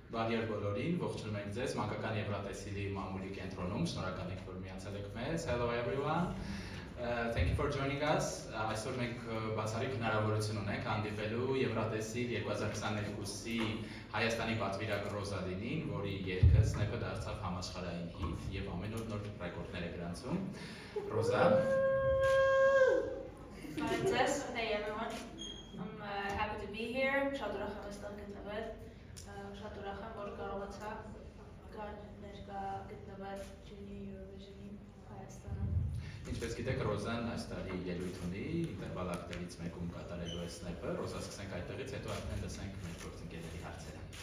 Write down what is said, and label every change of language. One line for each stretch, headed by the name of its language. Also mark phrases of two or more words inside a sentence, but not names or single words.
Armenian: Բարի օր բոլորին, ողջունում ենք ձեզ Մանկական Եվրատեսիլի մամուլի կենտրոնում, շնորհակալ ենք, որ միացել եք մեզ.
English: Hello everyone. Thank you for joining us.
Armenian: Այսօր մենք բացառիկ հնարավորություն ունենք հանդիպելու Եվրատեսիլ 2022-ի Հայաստանի պատվիրակ Ռոզա Լինին, որի երգը Snap-ը դարձավ համաշխարհային հիթ եւ ամեն օր նոր ռեկորդներ է գրանցում. Ռոզա.
English: Hey everyone. I'm happy to be here.
Armenian: Շատ ուրախ եմ այստեղ գտնվել. Շատ ուրախ եմ, որ կարողացա ներկա գտնվել Junior Eurovision-ի Հայաստանում։ Ինչպես գիտեք, Ռոզան այս տարի ելույթ ունի
English: interval acts
Armenian: մեկում կատարելու է Snap-ը։ Ռոզա, սկսենք այդտեղից, հետո արդեն լսենք մեր գործընկերների հարցերը։